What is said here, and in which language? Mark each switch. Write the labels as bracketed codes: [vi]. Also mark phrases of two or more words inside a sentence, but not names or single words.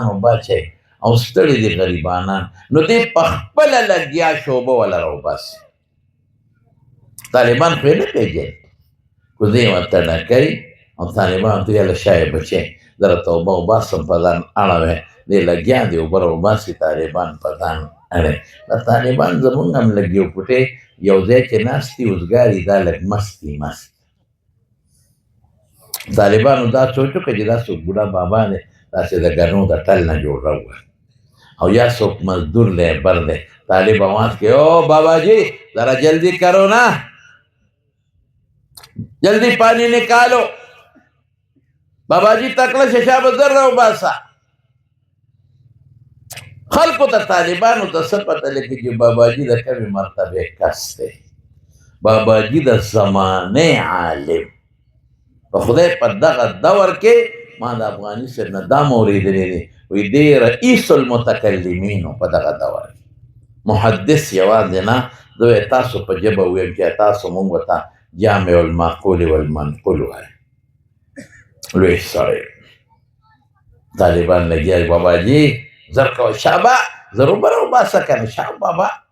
[ps] اوبه اچوي او ستړي دي غریبانان نو دی په خپله لګیا شوبه وله راوباسي طالبان خو یې نه پېژني کوزې یې ورته ډکوي او طالبان ته یاله شای بچی زه راته اوبه وباسم په ځان اړوی دی لګیا دی اوبه راوباسي طالبان په ځان اړوي دا طالبان زمونږ هم لږ یو پوټې یو ځای چې ناست دي اوزګاري دا لږ مست دي مست طالبانو دا سوچ وکړه چې دا څوک بوډا بابا دی داسې د ګنو د ټل نه جوړ راووت او یا څوک مزدور لیبر دی طالب آواز کې [ur] او بابا جی ذرا جلدی کرو نا جلدی پانی نکالو بابا جی [ps] تکړه ششا بزر راوباسه خلکو ته طالبانو ته څه پته لګي چې بابا جي د کومې مرتبې کس دی بابا جي د زمانې عالم په خدای په دغه دور کې ما د افغاني صاحب نه دا موریدلی دی وایي دی رئیس المتکلمینو په دغه دور محدث یوازې نه زه به تاسو په ژبه ووایم چې تاسو مونږ ته [ar] جامع المعقول والمنقول [ps] وایي لوی سړی طالبان لګیا دي باباجي زر کوه شابه زر وبره وباسه که نه شابه بابا